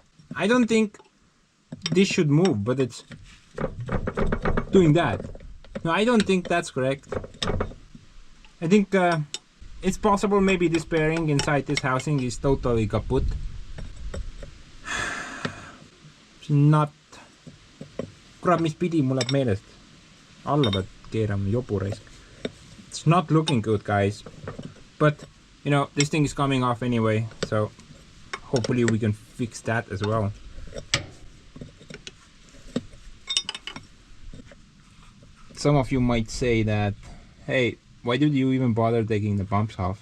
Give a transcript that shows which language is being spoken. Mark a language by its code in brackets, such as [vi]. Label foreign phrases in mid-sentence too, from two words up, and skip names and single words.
[en] I don't think this should move, but it's doing that. No, I don't think that's correct. I think it's possible maybe this bearing inside this housing is totally kaput. It's not... [et] Kurat, mis pidi, mul läheb meelest. Alla pead keerama, jobu raisk. [en] It's not looking good, guys. But, you know, this thing is coming off anyway, so hopefully we can fix that as well. Some of you might say that, hey, why did you even bother taking the bumps off?